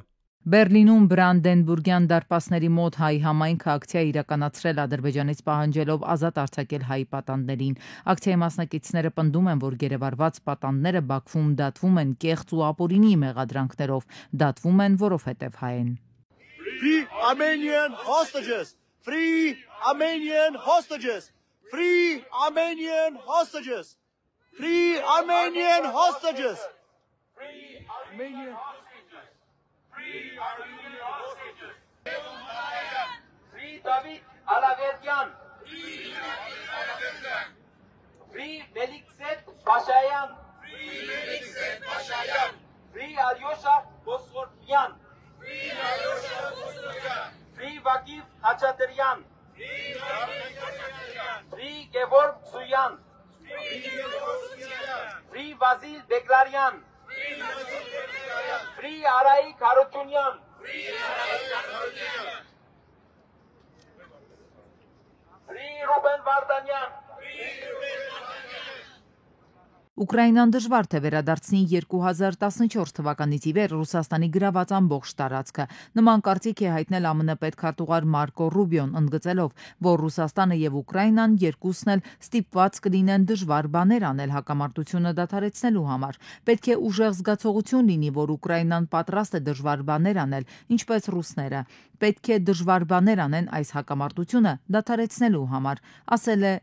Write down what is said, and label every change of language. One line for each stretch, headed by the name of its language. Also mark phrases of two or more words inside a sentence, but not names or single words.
Armenian: Բերլինում Բրանդենբուրգյան դարպասների մոտ հայ համայնքը ակցիա իրականացրել Ադրբեջանից պահանջելով ազատ արձակել հայ պատանդներին։ Ակցիայի մասնակիցները պնդում են, որ գերեվարված պատանդները Բաքվում դատվում են կեղծ ու ապօրինի մեղադրանքներով, դատվում են, որովհետև հայ են։
English: Free Armenian hostages! Free Armenian hostages! Free Armenian hostages! Free Armenian hostages! Free Armenian hostages! Free David Alaveryan! Free Melikzet Pashayan! Free Alyosha Bosforyan! Free Vakif Hachaturian! Free Gevorg Suyan! Free Vasil Beglarian! Free Arai Karutunyan! Free Ruben Vardanyan!
Armenian: Ուկրաինան դժվար թե վերադարձնի 2014 թվականից ի վեր Ռուսաստանի գրաված ամբողջ տարածքը։ Նման կարծիք է հայտնել ԱՄՆ պետքարտուղար Մարկո Ռուբիոն, ընդգծելով, որ Ռուսաստանը եւ Ուկրաինան երկուսն էլ ստիպված կլինեն դժվար բաներ անել հակամարտությունը դադարեցնելու համար։ Պետք է ուժեղ զգացողություն լինի, որ Ուկրաինան պատրաստ է դժվար բաներ անել, ինչպես ռուսները։ Պետք է դժվար բաներ անեն այս հակամարտությունը դադարեցնելու համար, ասել է